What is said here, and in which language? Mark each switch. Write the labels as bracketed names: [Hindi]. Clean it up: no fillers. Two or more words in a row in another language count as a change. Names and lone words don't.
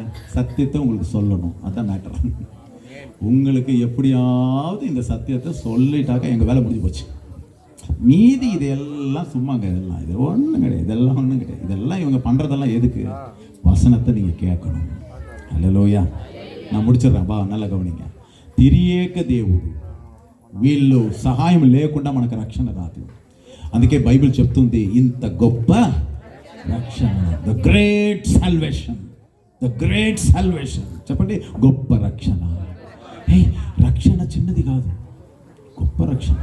[Tamil] சத்தியத்தை உங்களுக்கு சொல்லணும், அதுதான் மேட்டர். உங்களுக்கு எப்படியாவது இந்த சத்தியத்தை சொல்லிட்டாக்கா எங்கள் வேலை முடிஞ்சு போச்சு. மீதி இதெல்லாம் சும்மாங்க, இதெல்லாம் இது ஒன்றும் கிடையாது, இதெல்லாம் ஒன்றும் கிடையாது. இதெல்லாம் இவங்க பண்ணுறதெல்லாம் எதுக்கு? வசனத்தை நீங்கள் கேட்கணும். హల్లెలూయా. நான் முடிச்சிடுறேன், [Telugu] బా நல்லா గమనించ. తిరియేక దేవుడు వీళ్ళు సహాయం లేకుండా మనకు రక్షణ రాదు. అందుకే బైబిల్ చెప్తుంది ఇంత గొప్ప రక్షణ, [English] the great salvation, the great salvation. [Telugu] చెప్పండి, గొప్ప రక్షణ. రక్షణ చిన్నది కాదు, గొప్ప రక్షణ.